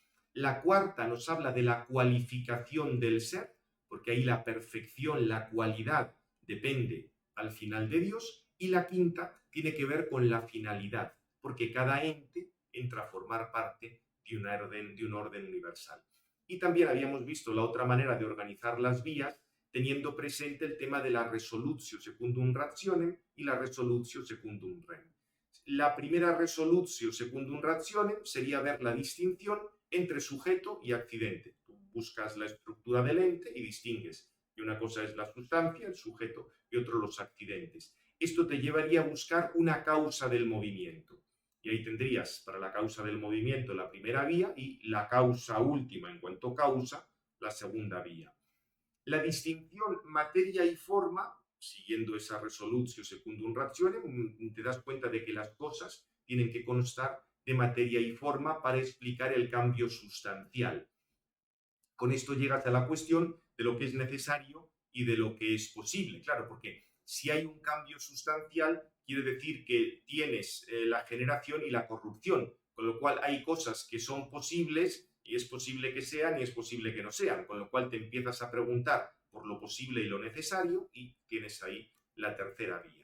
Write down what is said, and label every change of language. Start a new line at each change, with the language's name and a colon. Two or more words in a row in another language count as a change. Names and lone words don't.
Spanish: La cuarta nos habla de la cualificación del ser, porque ahí la perfección, la cualidad, depende al final de Dios. Y la quinta tiene que ver con la finalidad, porque cada ente entra a formar parte de un orden universal. Y también habíamos visto la otra manera de organizar las vías teniendo presente el tema de la
Latin: resolutio secundum rationem
Spanish: y la
Latin: resolutio secundum rem.
Spanish: La primera
Latin: resolutio secundum rationem
Spanish: sería ver la distinción entre sujeto y accidente. Tú buscas la estructura del ente y distingues que una cosa es la sustancia, el sujeto, y otro los accidentes. Esto te llevaría a buscar una causa del movimiento. Y ahí tendrías para la causa del movimiento la primera vía y la causa última en cuanto causa, la segunda vía. La distinción materia y forma, siguiendo esa
Latin: resolutio secundum rationem,
Spanish: te das cuenta de que las cosas tienen que constar de materia y forma para explicar el cambio sustancial. Con esto llegas a la cuestión de lo que es necesario y de lo que es posible. Claro, porque si hay un cambio sustancial, quiere decir que tienes la generación y la corrupción, con lo cual hay cosas que son posibles y es posible que sean y es posible que no sean, con lo cual te empiezas a preguntar por lo posible y lo necesario y tienes ahí la tercera vía.